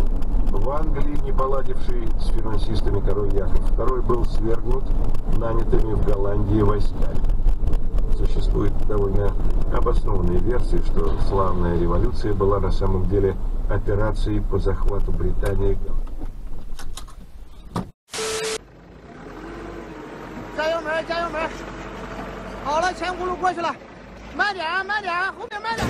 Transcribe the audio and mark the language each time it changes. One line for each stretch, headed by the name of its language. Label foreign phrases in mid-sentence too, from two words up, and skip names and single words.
Russian: В Англии, не поладивший с финансистами король Яков II, был свергнут нанятыми в Голландии войсками. Существует довольно обоснованные версии, что славная революция была на самом деле операцией по захвату Британии.
Chinese: 加油门，加油门！好了，前轱辘过去了，慢点啊，慢点啊，后面慢点！